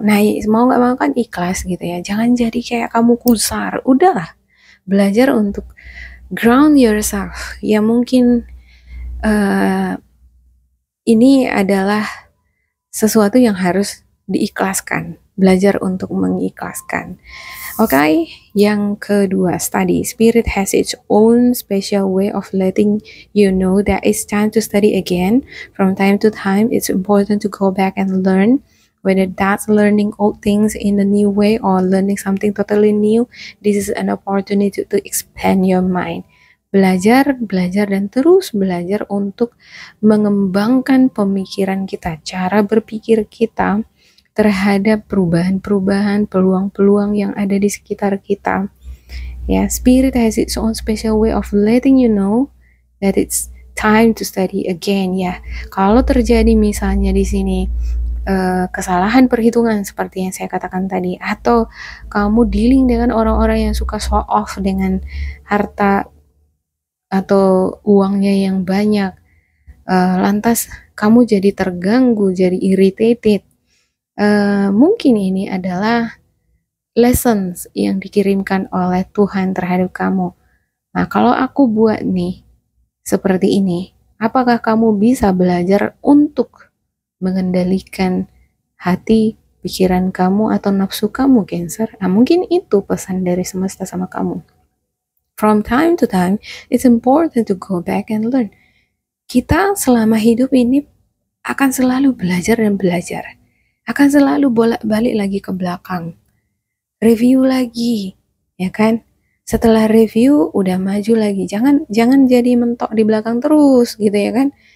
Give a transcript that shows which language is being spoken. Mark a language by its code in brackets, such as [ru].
[id] Nah, mau nggak mau kan ikhlas gitu ya. Jangan jadi kayak kamu kusar. Udahlah, belajar untuk [en] ground yourself. [id] Ya mungkin ini adalah sesuatu yang harus diikhlaskan. Belajar untuk mengikhlaskan. Oke, yang kedua, study. [en] Spirit has its own special way of letting you know that it's time to study again. From time to time, it's important to go back and learn. Whether that's learning old things in a new way or learning something totally new, this is an opportunity to expand your mind. [id] Belajar, dan terus belajar untuk mengembangkan pemikiran kita, cara berpikir kita terhadap perubahan-perubahan, peluang-peluang yang ada di sekitar kita. [en] Ya, spirit has its own special way of letting you know that it's time to study again. [id] Ya, kalau terjadi misalnya di sini kesalahan perhitungan seperti yang saya katakan tadi, atau kamu dealing dengan orang-orang yang suka [en] show off [id] dengan harta atau uangnya yang banyak, lantas kamu jadi terganggu, jadi irritated. Mungkin ini adalah lessons yang dikirimkan oleh Tuhan terhadap kamu. Nah, kalau aku buat nih seperti ini, apakah kamu bisa belajar untuk mengendalikan hati, pikiran kamu, atau nafsu kamu, Cancer? Nah, mungkin itu pesan dari semesta sama kamu. [en] From time to time, it's important to go back and learn. [id] Kita selama hidup ini akan selalu belajar dan belajar. Akan selalu bolak-balik lagi ke belakang. Review lagi, ya kan? Setelah review, udah maju lagi. Jangan jadi mentok di belakang terus, gitu ya kan?